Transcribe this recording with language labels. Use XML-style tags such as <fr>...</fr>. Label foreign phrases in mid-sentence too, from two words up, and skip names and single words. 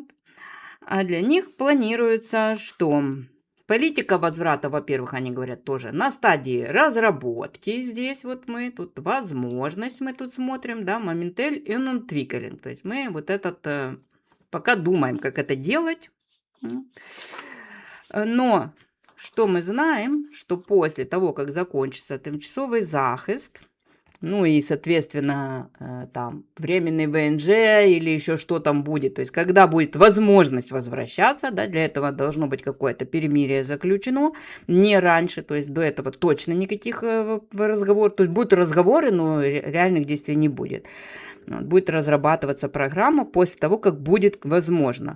<ru>А для них планируется, что политика возврата, во-первых, они говорят тоже на стадии разработки. Здесь вот мы, тут возможность мы тут смотрим, да, моментель и нонтвикелинг. То есть мы вот этот, пока думаем, как это делать. Но что мы знаем, что после того, как закончится</ru> <uk>тимчасовий захист,</uk> <ru>ну и, соответственно, там временный ВНЖ или еще что там будет. То есть, когда будет возможность возвращаться, да, для этого должно быть какое-то перемирие заключено, не раньше, то есть до этого точно никаких разговоров. То есть будут разговоры, но реальных действий не будет. Будет разрабатываться программа после того, как будет возможно.</ru>